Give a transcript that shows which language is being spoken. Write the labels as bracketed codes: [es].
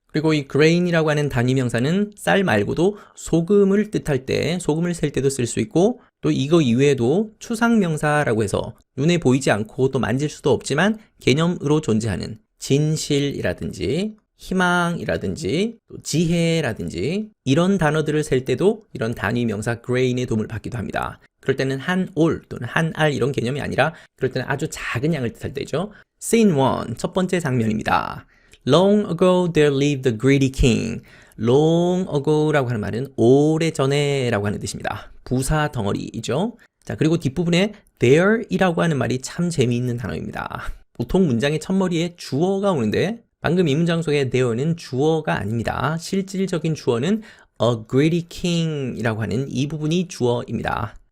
[ko] 그리고 이 grain이라고 하는 단위 명사는 쌀 말고도 소금을 뜻할 때, 소금을 셀 때도 쓸 수 있고 또 이거 이외에도 추상 명사라고 해서 눈에 보이지 않고 또 만질 수도 없지만 개념으로 존재하는 진실이라든지 희망이라든지 또 지혜라든지 이런 단어들을 셀 때도 이런 단위 명사 grain의 도움을 받기도 합니다. 그럴 때는 한 올 또는 한 알 이런 개념이 아니라 그럴 때는 아주 작은 양을 뜻할 때죠. Scene 1, 첫 번째 장면입니다. [en] Long ago there lived a greedy king. Long ago [ko] 라고 하는 말은 오래전에 라고 하는 뜻입니다. 부사 덩어리이죠. 자, 그리고 뒷부분에 there이라고 하는 말이 참 재미있는 단어입니다. 보통 문장의 첫머리에 주어가 오는데 방금 이 문장 속의 there는 주어가 아닙니다. 실질적인 주어는 [en] a greedy king [ko] 이라고 하는 이 부분이 주어입니다.